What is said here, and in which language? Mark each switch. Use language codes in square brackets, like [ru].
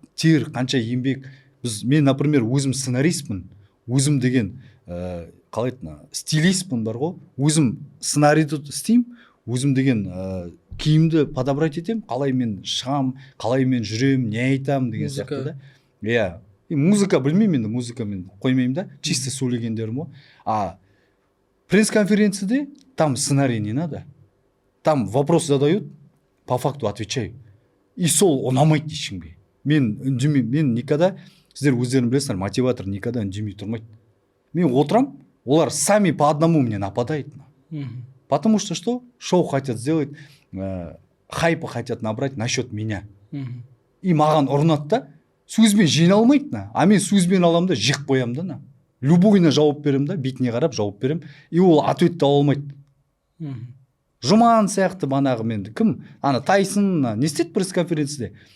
[kk] тер, қанша еңбек. Мен, например, өзім сценаристпін, өзім деген қалай айтты, стилистпін бар ғой, өзім сценарийді істеймін, өзім деген киімді подобрать етем, қалай мен шығам, қалай мен жүрем, не айтамын деген сияқты да. Иә, музыка білмеймін, енді музыка мен қоймаймын да, чисто сөйлегендерім ғой. [ru] А пресс-конференцияде там сценарий не надо, там вопрос задают, по факту отвечаю. [kk] И сол ұнамайды ешкімге. Мен үндемеймін, мен никогда, сіздер өздерің білесіңдер, мотиватор никогда үндемей тұрмайды. [ru] Мен отырам, олар сами по одному мне нападают. Потому что что? Шоу хотят сделать, хайпы хотят набрать насчет меня. [kk] И маған ұрынады да, сөзбен жиналмайды, а мен сөзбен аламын да, жиқ қоямын да. Любойына жауап берем да, бетіне қарап жауап берем, и ол ответті ала алмайды. Жұман сияқты банағы менді кім? Ана Тайсон не істеді пресс-конференцияда?